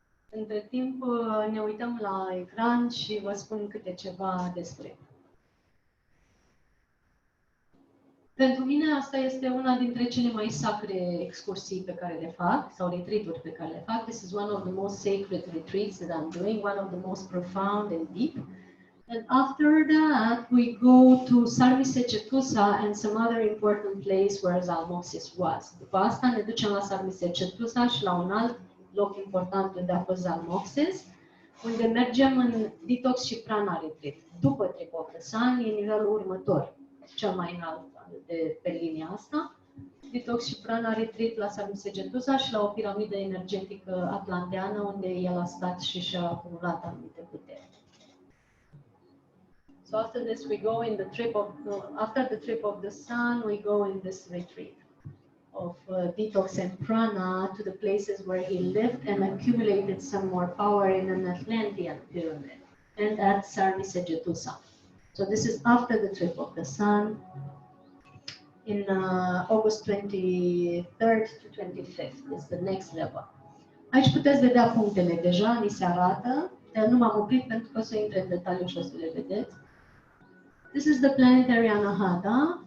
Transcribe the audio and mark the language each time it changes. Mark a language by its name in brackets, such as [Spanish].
[Romanian] Între timp ne uităm la ecran și vă spun câte ceva despre. Pentru mine asta este una dintre cele mai sacre excursii pe care le fac, sau retreat-uri pe care le fac. [English] This is one of the most sacred retreats that I'm doing, one of the most profound and deep. And after that, we go to Sarmisegetusa and some other important place where Zalmoxe was. [Romanian] După asta ne ducem la Sarmisegetusa și la un alt loc important unde a fost Zalmoxe, unde mergem în detox și prana retreat. După Trip of the Sun e nivelul următor, cel mai înalt pe linia asta. Detox și prana retreat la Sarmisegetusa și la o piramidă energetică atlanteană unde el a stat și și-a acumulat anumite puteri. [English] So after this, we go in the trip of after the trip of the sun, we go in this retreat of detox and prana to the places where he lived and accumulated some more power in an Atlantean pyramid, and at Sarmisegetusa. So this is after the trip of the sun in August 23rd to 25th. Is the next level. [Romanian] Aici puteți vedea punctele deja, ni se arată, dar nu m-am oprit pentru că o să intre în detaliu și o să le vedeți. [English] This is the Planetary Anahata.